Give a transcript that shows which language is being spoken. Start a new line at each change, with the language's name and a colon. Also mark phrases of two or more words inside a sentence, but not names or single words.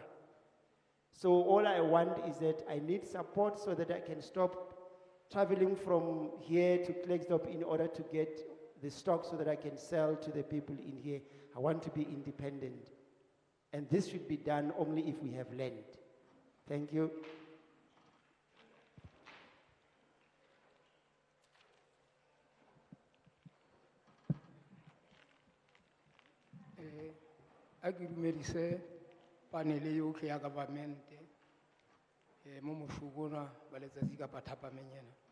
English: So all I want is that I need support so that I can stop traveling from here to Klerksdorp in order to get the stock so that I can sell to the people in here. I want to be independent. And this should be done only if we have land. Thank you.
Tswana: A ke dumedise panele yotlhe ya governmente mo mošogona ba letsatsi ka pathapameng ena.